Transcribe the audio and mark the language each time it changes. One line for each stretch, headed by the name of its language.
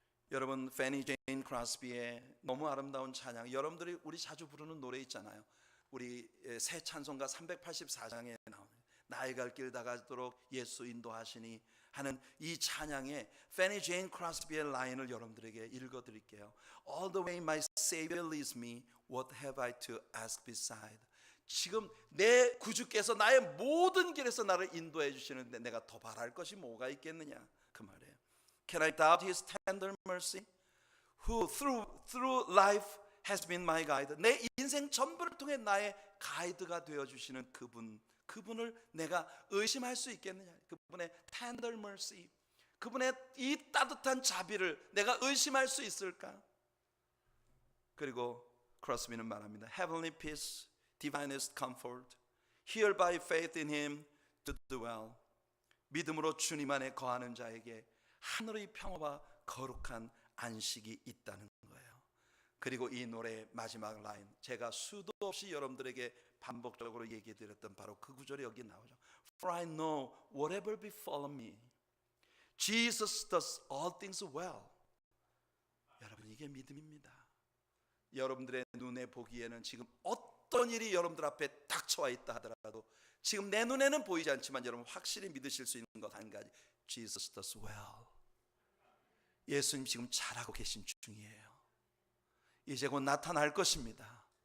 Korean: 여러분, 페니 제인 크로스비의 너무 아름다운 찬양, 여러분들이 우리 자주 부르는 노래 있잖아요. 우리 새 찬송가 384장에 나오는 나의 갈 길 다가도록 예수 인도하시니 하는 이 찬양에 페니 제인 크로스비의 라인을 여러분들에게 읽어드릴게요.
English: All the way my Savior leads me, what have I to ask beside?
Korean: 지금 내 구주께서 나의 모든 길에서 나를 인도해 주시는데 내가 더 바랄 것이 뭐가 있겠느냐, 그 말이에요.
English: Can I doubt His tender mercy? Who through life has been my guide.
Korean: 내 인생 전부를 통해 나의 가이드가 되어 주시는 그분을 내가 의심할 수 있겠느냐? 그분의
English: tender mercy,
Korean: 그분의 이 따뜻한 자비를 내가 의심할 수 있을까? 그리고 크로스비는 말합니다.
English: Heavenly peace, divinest comfort, here by faith in Him to dwell.
Korean: 믿음으로 주님 안에 거하는 자에게 하늘의 평화와 거룩한 안식이 있다는 거예요. 그리고 이 노래의 마지막 라인, 제가 수도 없이 여러분들에게 반복적으로 얘기해 드렸던 바로 그 구절이 여기 나오죠.
English: For I know whatever befall me, Jesus does all things well.
Korean: 여러분, 이게 믿음입니다. 여러분들의 눈에 보기에는 지금 어떤 일이 여러분들 앞에 닥쳐와 있다 하더라도 지금 내 눈에는 보이지 않지만 여러분 확실히 믿으실 수 있는 것 한 가지,
English: Jesus does well.
Korean: 예수님 지금 잘하고 계신 중이에요. 이제 곧 나타날 것입니다.